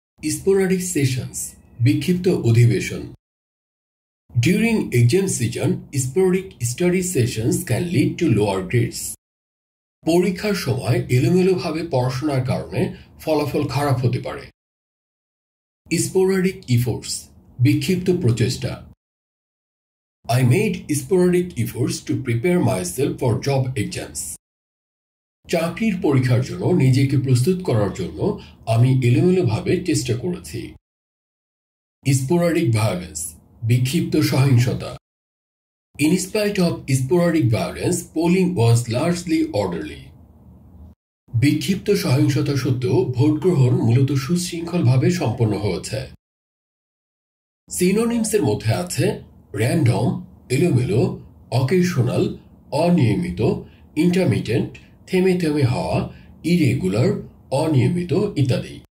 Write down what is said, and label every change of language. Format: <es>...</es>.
<en>sporadic sessions,</en> <bn>বিক্ষিপ্ত অধিবেশন।</bn> <en>During exam season, sporadic study sessions can lead to lower grades.</en> <bn>পরীক্ষার সময় এলোমেলোভাবে পড়াশোনার কারণে ফলাফল খারাপ হতে পারে।</bn> <en>sporadic efforts,</en> <bn>বিক্ষিপ্ত প্রচেষ্টা।</bn> <en>I made sporadic efforts to prepare myself for job exams.</en> <bn>চাকরির পরীক্ষার জন্য নিজেকে প্রস্তুত করার জন্য আমি এলোমেলোভাবে চেষ্টা করেছি।</bn> <en>Sporadic violence,</en> <bn>বিক্ষিপ্ত সহিংসতা।</bn> <en>In spite of sporadic violence, polling was largely orderly.</en> <bn>বিক্ষিপ্ত সহিংসতা সত্ত্বেও ভোট গ্রহণ মূলত সুশৃঙ্খলভাবে সম্পন্ন হয়েছে। সিনোনিমসের মধ্যে আছে র্যান্ডম, এলোমেলো, অকেশনাল, অনিয়মিত, ইন্টারমিটেন্ট, থেমে থেমে হওয়া, ইরেগুলার, অনিয়মিত ইত্যাদি।</bn>